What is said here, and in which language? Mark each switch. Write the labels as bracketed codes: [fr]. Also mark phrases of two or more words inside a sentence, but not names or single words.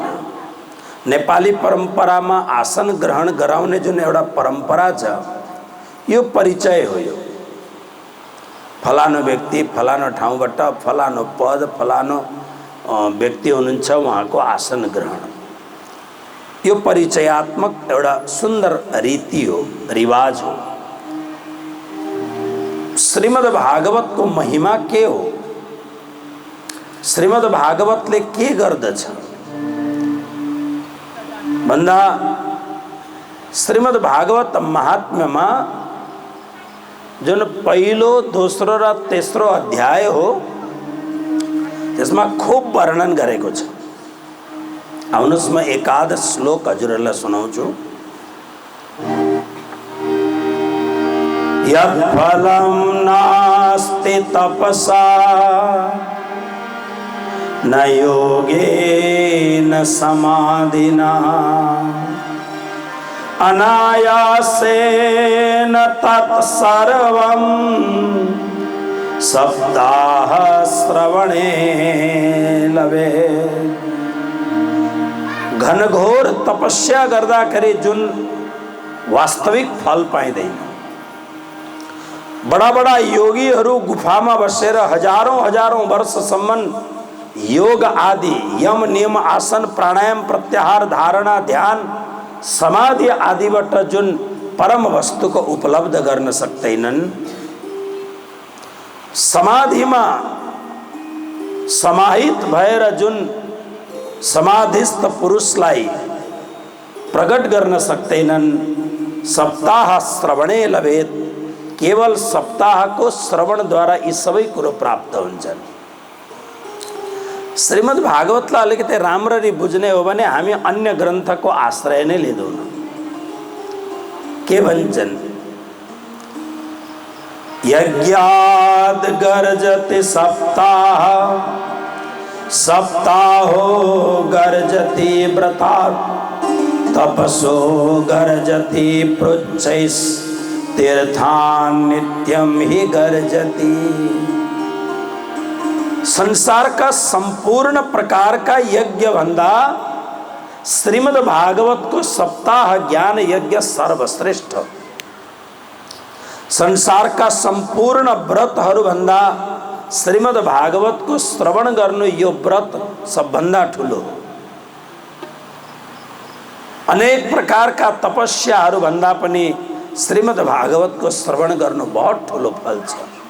[ne] नेपाली परम्परामा आसन ग्रहण गराउने जुन एउटा परम्परा छ, यो परिचय हो। यो फलानो व्यक्ति फलानो ठाउँबाट फलानो पद फलानो व्यक्ति हुनुहुन्छ, उहाँको आसन ग्रहण, यो परिचयात्मक एउटा सुन्दर रीति हो, रिवाज हो। श्रीमद् भागवत को महिमा के हो, श्रीमद् भागवतले के गर्दछ भन्दा श्रीमद् भागवत महात्म्यमा जुन पहिलो, दोस्रो र तेस्रो अध्याय हो त्यसमा खूब वर्णन गरेको छ। आउनुहोस् म एकादश श्लोक हजुरहरूलाई सुनाउँछु। [sa] यत्फलं नास्ति तपसा न योगेन समाधिना अनायासेन तत्सर्वं सप्ताह श्रवणे लभेत्। [ne] घनघोर तपस्या गर्दाखेरि जुन वास्तविक फल पाइँदैन। बड़ा बड़ा योगीहरू गुफामा बसेर हजारौं वर्षसम्म योग आदि यम नियम आसन प्राणायाम प्रत्याहार धारणा ध्यान समाधि आदिबाट जुन परम वस्तु को उपलब्ध गर्न सक्दैनन्, समाधिमा समाहित भएर जुन समाधिस्थ पुरुषलाई प्रकट गर्न सक्दैनन्, सप्ताह श्रवणे लभेत्। केवल सप्ताह को श्रवण द्वारा यी सबै कुरो प्राप्त हुन्छन्। श्रीमद् भागवतलाई अलिकति राम्ररी बुझ्ने हो भने हामी अन्य ग्रन्थको आश्रय नै लिँदैनौँ। के भन्छन्? [sa] यज्ञाद् गर्जति सप्ताह, सप्ताहो गर्जति व्रतात्, तपसो गर्जति पृच्छैस्, तीर्थान् नित्यं हि गर्जति। [hi] संसार का संपूर्ण प्रकार का [ne] यज्ञ भन्दा श्रीमद् भागवत को सप्ताह ज्ञान यज्ञ सर्वश्रेष्ठ। [hi] संसार का संपूर्ण [ne] व्रतहरू भन्दा श्रीमद् भागवत को श्रवण गर्नु यो व्रत सबभन्दा ठुलो। [hi] अनेक प्रकार का [ne] तपस्याहरू भन्दा पनि श्रीमद् भागवत को श्रवण गर्नु बहुत ठुलो फल छ।